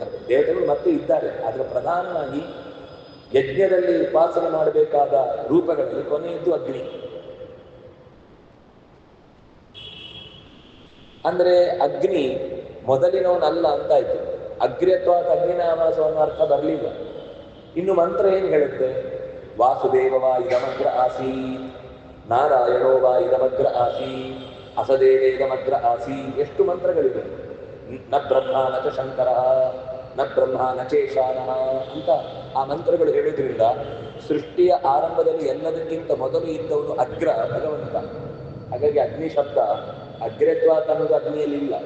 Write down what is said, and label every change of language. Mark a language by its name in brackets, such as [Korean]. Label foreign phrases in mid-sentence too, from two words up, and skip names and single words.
[Kannada] ದೇವತೆಗಳು ಮತ್ತೆ ಇದ್ದಾರೆ, ಆದ್ರೆ ಪ್ರಧಾನವಾಗಿ ಯಜ್ಞದಲ್ಲಿ ಉಪಾಸನೆ ಮಾಡಬೇಕಾದ ರೂಪಗಳಲ್ಲಿ ಕೊನೆಯದ್ದು ಅಗ್ನಿ. ಅಂದ್ರೆ ಅಗ್ನಿ ಮೊದಲಿನವನಲ್ಲ ಅಂತಾಯ್ತು. [Sanskrit] ಅಗ್ರ್ಯತ್ವ ಅಗ್ನಿನಾಮಾಸ [Kannada] ಅನ್ನೋ ಅರ್ಥ ಬರಲಿಲ್ಲ. ಇನ್ನು ಮಂತ್ರ ಏನು ಹೇಳುತ್ತೆ? [Sanskrit] ವಾಸುದೇವ ವಾ ಇದಮಗ್ರ ಆಸೀ, ನಾರಾಯಣೋ ವಾ ಇದಮಗ್ರ ಆಸೀ, ಅಸದೇವ ಇದಮಗ್ರ ಆಸೀ. [Kannada] ಎಷ್ಟು ಮಂತ್ರಗಳಿವೆ. [Sanskrit] ನ ಬ್ರಹ್ಮ ನ ಚ ಶಂಕರ, ನ ಬ್ರಹ್ಮ ನ ಚೇಶಾನಃ [Kannada] ಅಂತ ಆ ಮಂತ್ರಗಳು ಹೇಳೋದ್ರಿಂದ ಸೃಷ್ಟಿಯ ಆರಂಭದಲ್ಲಿ ಎಲ್ಲದಕ್ಕಿಂತ ಮೊದಲು ಇದ್ದವನು ಅಗ್ರ ಭಗವಂತ. ಹಾಗಾಗಿ ಅಗ್ನಿ ಶಬ್ದ ಅಗ್ರತ್ವ ಅನ್ನೋದು ಅಗ್ನಿಯಲ್ಲಿ ಇಲ್ಲ.